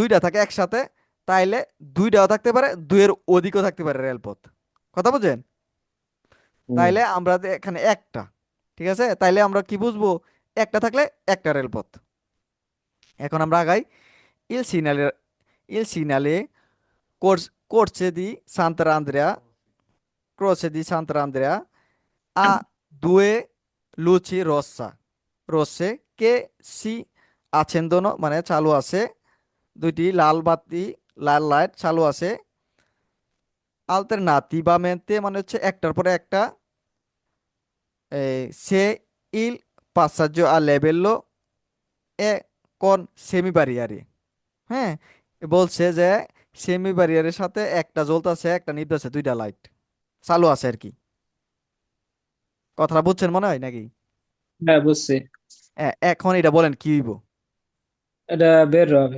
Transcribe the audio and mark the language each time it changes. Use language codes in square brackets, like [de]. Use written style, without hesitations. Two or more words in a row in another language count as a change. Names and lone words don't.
[bn] দুইটা থাকে একসাথে, তাইলে দুইটাও থাকতে পারে, দুইয়ের অধিকও থাকতে পারে রেলপথ। কথা বুঝেন? হুম তাইলে আমরা যে এখানে একটা, ঠিক আছে, তাইলে আমরা কি বুঝবো? একটা থাকলে একটা রেলপথ। এখন আমরা আগাই। [it] il segnale il segnale corse di Sant'Andrea croce di Sant'Andrea ha due luci rosse che si accendono, [bn] মানে চালু আছে, দুইটি লাল বাতি, লাল লাইট চালু আছে, alternativamente মানে হচ্ছে একটার পরে একটা, [it] se il passaggio a livello è con semi barriere। [bn] হ্যাঁ, বলছে যে সেমি ব্যারিয়ারের সাথে একটা জ্বলতেছে, একটা নিভতেছে, দুইটা লাইট চালু আছে আর কি। কথাটা বুঝছেন মনে হয় নাকি? হ্যাঁ, বুঝছি। এখন এটা বলেন কি হইব? এটা বের হবে।